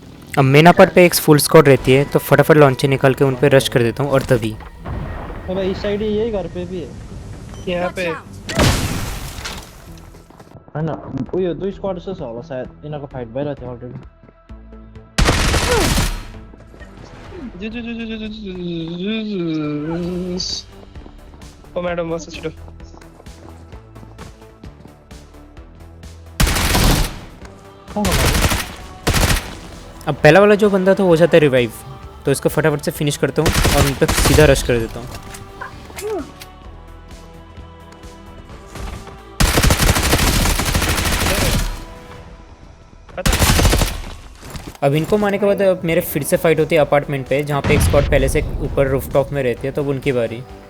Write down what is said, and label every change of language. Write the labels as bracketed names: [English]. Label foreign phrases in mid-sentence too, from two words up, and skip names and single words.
[Hindi] अब मेन अपार्ट पे एक [English] full squad [Hindi] रहती है तो फटाफट लॉन्चर निकाल के उन पे रश कर देता हूँ और तभी अबे इस साइड ही यही घर पे भी है। यहाँ Watch पे out! [Nepali] हैन उयो दुई स्क्वाड छ होला सायद यिनीहरुको फाइट भइरहेको थियो अलरेडी। ओ मैडम बस छिटो। कहाँ गयो? [Hindi] अब पहला वाला जो बंदा था हो जाता है रिवाइव, तो इसको फटाफट से फिनिश करता हूँ और उन पर सीधा रश कर देता हूँ। अब इनको मारने के बाद अब मेरे फिर से फाइट होती है अपार्टमेंट पे, जहाँ पे एक स्क्वाड पहले से ऊपर रूफटॉप में रहती है, तो अब उनकी बारी।